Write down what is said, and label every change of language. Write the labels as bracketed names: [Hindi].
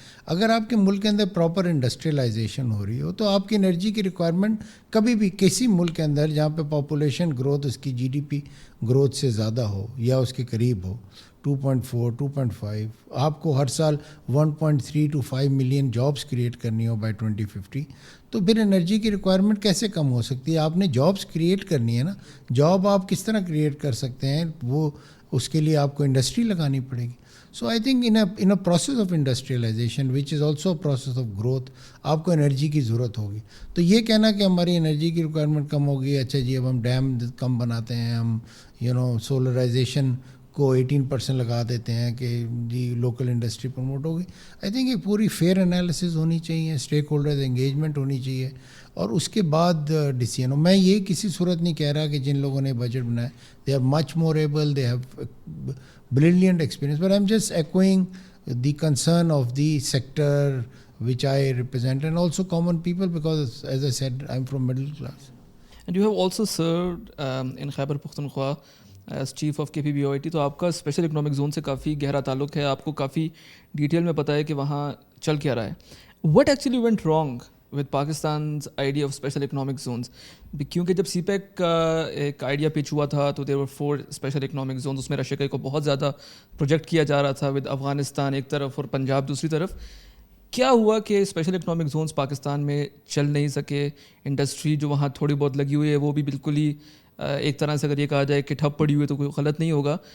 [Urdu] اگر آپ کے ملک کے اندر پراپر انڈسٹریلائزیشن ہو رہی ہو تو آپ کی انرجی کی ریکوائرمنٹ کبھی بھی کسی ملک کے اندر جہاں پہ پاپولیشن گروتھ اس کی جی ڈی پی گروتھ سے زیادہ ہو یا اس کے قریب ہو 2.4 2.5, آپ کو ہر سال 1.3 to 5 ملین جابس کریٹ کرنی ہو بائی 2050, تو پھر انرجی کی ریکوائرمنٹ کیسے کم ہو سکتی ہے؟ آپ نے جابس کریٹ کرنی ہے نا. جاب آپ کس طرح کریٹ کر سکتے ہیں؟ وہ اس کے لیے آپ کو انڈسٹری لگانی پڑے گی. [English] so I think in a process of industrialisation which is also a process of growth [Urdu] آپ کو انرجی کی ضرورت ہوگی. تو یہ کہنا کہ ہماری انرجی کی ریکوائرمنٹ کم ہوگی, اچھا جی اب ہم ڈیم کم بناتے ہیں, ہم سولرائزیشن کو 18% لگا دیتے ہیں کہ جی لوکل انڈسٹری پروموٹ ہوگی. آئی تھنک یہ پوری فیئر انالیسز ہونی چاہیے, اسٹیک ہولڈرز انگیجمنٹ ہونی چاہیے اور اس کے بعد ڈیسیژن ہو. میں یہ کسی صورت نہیں کہہ رہا کہ جن لوگوں نے بجٹ بنایا [English] They are much more able, they have brilliant experience, but I'm just echoing the concern of the sector which I represent and also common people because as I said I'm from middle class. And you have also served in Khyber Pakhtunkhwa as chief of KPBOIT, [Urdu] تو آپ کا special economic zone سے کافی گہرا تعلق ہے, آپ کو کافی detail میں پتہ ہے کہ وہاں چل کیا رہا ہے. [English] What actually went wrong with Pakistan's idea of special economic zones? [Urdu] کیونکہ جب سی پیک کا ایک آئیڈیا پچ ہوا تھا تو [English] there were 4 special economic zones, [Urdu] اس میں رشیا کو بہت زیادہ پروجیکٹ کیا جا رہا تھا ود افغانستان ایک طرف اور پنجاب دوسری طرف. کیا ہوا کہ اسپیشل اکنامک زونس پاکستان میں چل نہیں سکے؟ انڈسٹری جو وہاں تھوڑی بہت لگی ہوئی ہے وہ بھی بالکل ہی ایک طرح سے اگر یہ کہا جائے کہ ٹھپ پڑی ہوئی ہے تو کوئی غلط نہیں ہوگا.